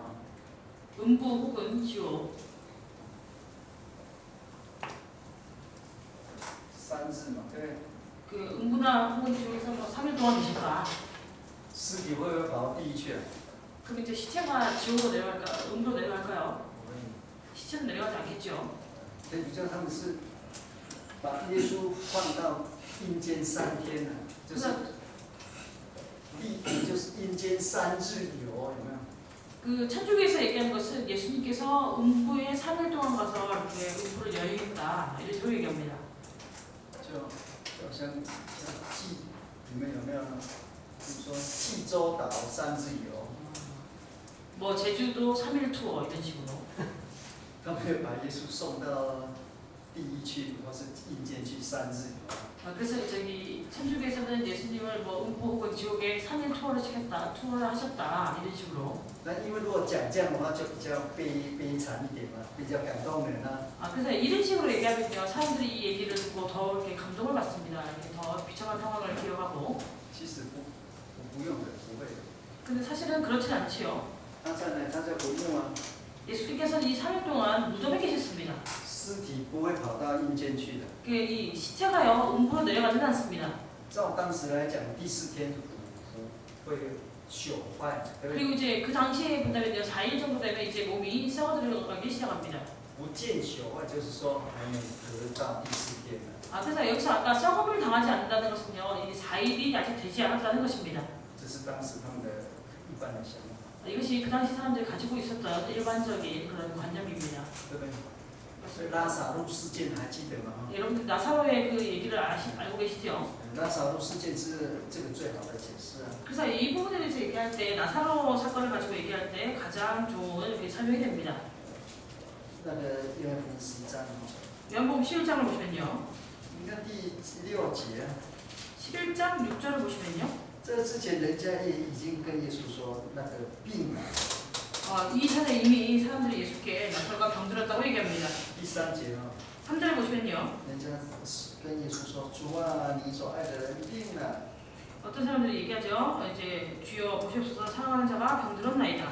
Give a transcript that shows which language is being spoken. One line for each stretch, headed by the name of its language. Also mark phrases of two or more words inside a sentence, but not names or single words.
Korean: 음부 혹은 지옥
Chinese: 3 日嘛，对不对？
Korean: 그 음부나 혹은 지옥에서 뭐 3일 동안 계실까?
Chinese: 尸体会不会跑到地狱去啊？
Korean: 그럼 이제 시체가 지옥으로 내려갈까? 음부로 내려갈까요?
Chinese: 不会。
Korean: 시체는 내려가지 않겠죠.
Chinese: 天主教他们是把耶稣放到阴间3天了，就是就是阴间3日游，有没有？
Korean: 그 천주교에서 얘기하는 것은 예수님께서 음부에 3일 동안 가서 이렇게 음부를 여행했다 이런 식으로 얘기합니다.
Chinese: 就好像济，你们有没有？比如说济州岛3日游，
Korean: 뭐 제주도 3일 투어 이런 식으로.
Chinese: 他们会把耶稣送到地狱去，或是阴间去3日游。
Korean: 그래서 저기 천주교에서는 예수님을 뭐 음부 혹은 지옥에 3일 투어를 하셨다 이런 식으로.
Chinese: 那因为如果讲这样的话，就比较悲惨一点嘛，比较感动人啊。
Korean: 그래서 이런 식으로 얘기하면요 사람들이 이 얘기를 듣고 더 이렇게 감동을 받습니다. 이렇게 더 비참한 상황을 기억하고.
Chinese: 其实不用的，不会的。
Korean: 근데 사실은 그렇진 않지요.
Chinese: 他在呢，他在不用啊，
Korean: 예수님께서는 이 3일 동안 무덤에 계셨습니다.
Chinese: 尸体不会跑到阴间去的。
Korean: 이 시체가요 음부로 내려가지는 않습니다.
Chinese: 照当时来讲，第4天会朽坏，对不对？
Korean: 그리고 이제 그 당시에 본다면요 4일 정도 되면 이제 몸이 썩어 들어가기 시작합니다.
Chinese: 不见朽坏，就是说还没得到第4天呢。
Korean: 그래서 여기서 아까 썩음을 당하지 않는다는 것은요 이 4일이 아직 되지 않았다는 것입니다.
Chinese: 这是当时他们的一般的想法，
Korean: 이것이 그 당시 사람들이 가지고 있었던 일반적인 그런 관념입니다.
Chinese: 对不对？所以拉萨路事件还记得吗？
Korean: 여러분들 나사로의 그 얘기를 알고 계시죠?
Chinese: 拉萨路事件是这个最好的解释啊。
Korean: 그래서 이 부분에 대해서 얘기할 때 나사로 사건을 가지고 얘기할 때 가장 좋은 설명이 됩니다.
Chinese: 那个约翰福音10章哦，
Korean: 요한복음 11장을 보시면요.
Chinese: 你看第6节啊，
Korean: 11장 6절을 보시면요.
Chinese: 这之前人家也已经跟耶稣说那个病啊，
Korean: 이전에 이미 사람들이 예수께 나사로가 병들었다고 얘기합니다.
Chinese: 第3节啊，
Korean: 3절을 보시면요.
Chinese: 人家跟耶稣说：“主啊，你所爱的人病了。”
Korean: 어떤 사람들이 얘기하죠. 이제 주여 보시옵소서 사랑하는 자가 병들었나이다.